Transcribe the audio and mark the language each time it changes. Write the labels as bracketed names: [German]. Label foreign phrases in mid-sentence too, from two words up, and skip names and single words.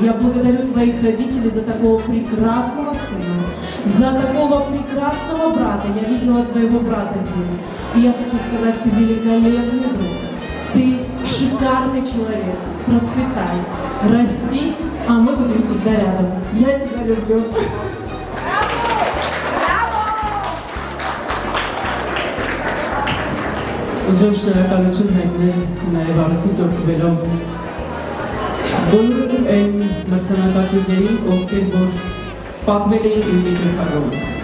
[Russian] Я благодарю твоих родителей за такого прекрасного сына, за такого прекрасного брата. Я видела твоего брата здесь. И я хочу сказать, ты великолепный друг, ты шикарный человек, процветай, расти, а мы будем всегда рядом. Я тебя люблю. [Armenian] Ուզում շնորհակալություն հայտնել նաև առիթից օգտվելով բոլոր այն մրցանակակիրներին, ովքեր որ պատվել էին իմ միջոցառումը։